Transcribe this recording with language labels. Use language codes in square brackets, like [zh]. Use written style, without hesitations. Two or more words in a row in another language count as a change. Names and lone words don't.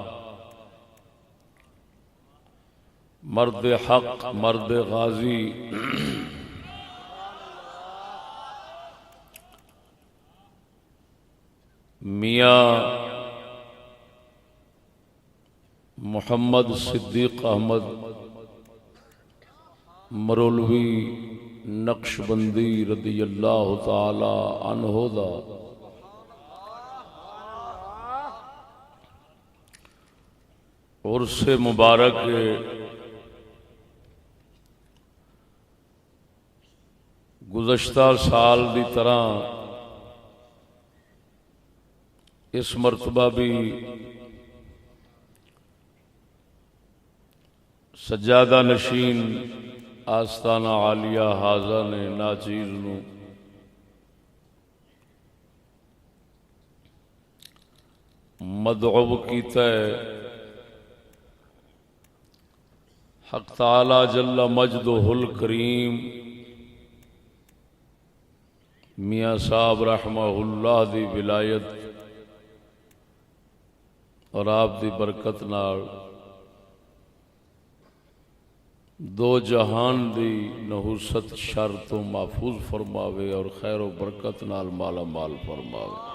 [pa] مرد حق مرد غازی میاں محمد صدیق احمد مرولوی نقشبندی [ar] رضي‌الله تعالى عنه [pa] دا [ur] عرسِ مبارک گزشتہ سال کی طرح اس مرتبہ بھی [pa] سجادہ نشین آستانہ عالیہ ہذا نے ناچیز نوں مدعو کیتا ہے. [ar] حق تعالى جل مجده الكريم [pa] میاں صاحب رحمہ‌اللہ دی ولایت اور آپ دی برکت نال دو جہان دی نحوست شر توں محفوظ فرماوے اور خیر و برکت نال مالا مال فرماوے.